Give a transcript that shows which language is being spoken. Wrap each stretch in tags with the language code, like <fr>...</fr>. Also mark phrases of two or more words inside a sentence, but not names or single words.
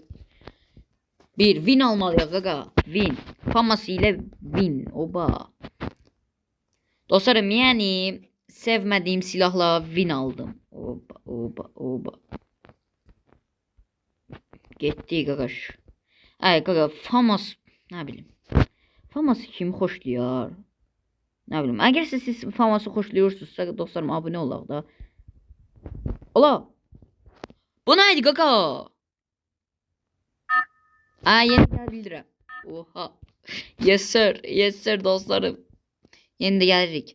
<az>Bir win almalıyıq qaqa. Win.</az> <tr>FAMAS ile win. Oba.</tr> <az>Dostlarım, yəni sevmediğim silahla win aldım. Oba. Getdik qaqaş. Ay qaqa,</az> <tr>FAMAS ne bileyim. FAMAS'ı</tr> <az>kim xoşlayar?</az> <tr>Ne bileyim.</tr> <az>Əgər siz FAMAS'ı xoşlayırsınızsa dostlarım abunə olaq da.</az> <tr>Ola. Bu neydi qaqa?</tr> <az>Yeni gəl bildirəm. Oha.</az> <en>Yes sir</en> <az>dostlarım. Yeni də gəlirik.</az>